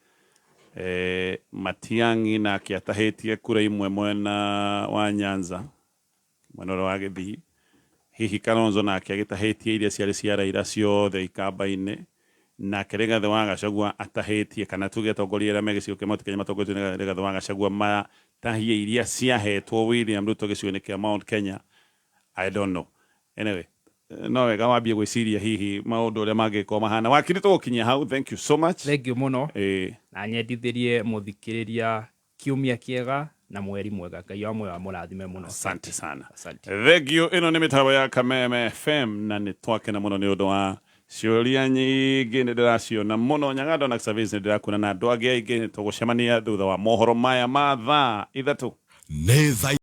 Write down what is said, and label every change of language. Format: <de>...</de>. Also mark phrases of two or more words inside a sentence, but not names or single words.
<ki>Matiang'i na kiatahitie kura imwe mwena wa Nyanza mwena wa Githii hihi Kalonzo na agitahitie iria ciari ciara ira ciothe ikamba-ini na Rigathi wa Gachagua atahitie kana tuge tongoria ra megicigo kia Mount Kenya matongoretio ni Rigathi wa Gachagua matahie iria ciahetwo William Ruto gicigo-ini kia Mount Kenya.</ki> <en>I don't know. Anyway,</en> <ki>no wega wambie gwiciria hihi maundu uria mangiko mahana wakiri tugukinyia hau.</ki> <en>Thank you so much. Thank you muno.</en> <ki>Na nyendithirie muthikiriria kiumia kiega na mweri mwega. Ngai amwe wa murathime muno.</ki> <sw>Asante sana.</sw> <en>Thank you.</en> <ki>Ino ni mitambo ya Kameme FM na ni twake na muno ni undu wa ciuria nyingi ni ndiraciona muno Nyagado na service ni ndirakuna na andu angi aingi tugucemania thutha wa mohoro maya ma thaa 3.</ki>